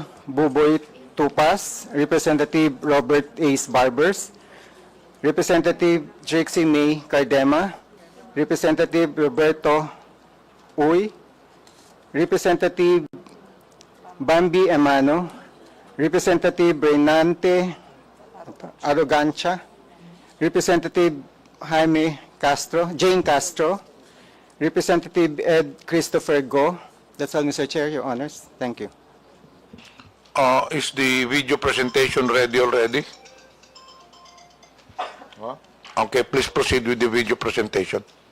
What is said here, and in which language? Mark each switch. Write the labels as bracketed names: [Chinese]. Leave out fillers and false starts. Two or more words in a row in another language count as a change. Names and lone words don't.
[English] Buboy Tupas, Representative Robert Ace Barbers, Representative Trixie May Cardema, Representative Roberto Uy, Representative Bambi Emano, Representative Renante Arrogancia, Representative Jaime Castro, Jane Castro, Representative Ed Christopher Go. That's all, Mr. Chair, Your Honors. Thank you. Is the video presentation ready already? Okay, please proceed with the video presentation.